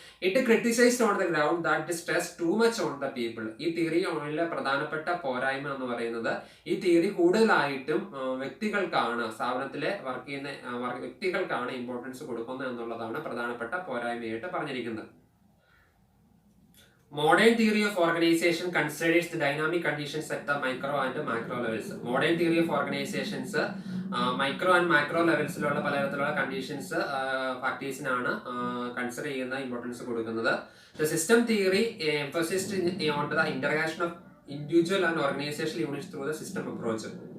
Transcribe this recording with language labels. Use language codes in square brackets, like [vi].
[en] It criticised on the ground that stress too much on the people. [ml] ഈ തിയറിയിലെ പ്രധാനപ്പെട്ട പോരായ്മ എന്ന് പറയുന്നത് ഈ തിയറി കൂടുതലായിട്ടും വ്യക്തികൾക്കാണ്, സ്ഥാപനത്തിലെ വർക്ക് ചെയ്യുന്ന വ്യക്തികൾക്കാണ് ഇമ്പോർട്ടൻസ് കൊടുക്കുന്നത് എന്നുള്ളതാണ് പ്രധാനപ്പെട്ട പോരായ്മയായിട്ട് പറഞ്ഞിരിക്കുന്നത്. [en] Modern theory of organization considers the dynamic conditions at the micro and macro levels. Modern theory of organizations [ml] micro and macro ലെവൽസിലുള്ള പലതരത്തിലുള്ള കണ്ടീഷൻസ് ഫാക്ടേഴ്സിനാണ് കൺസിഡർ ചെയ്യുന്ന ഇമ്പോർട്ടൻസ് കൊടുക്കുന്നത്. [en] The system theory emphasised on the interaction of individual and organisation units through the system approach.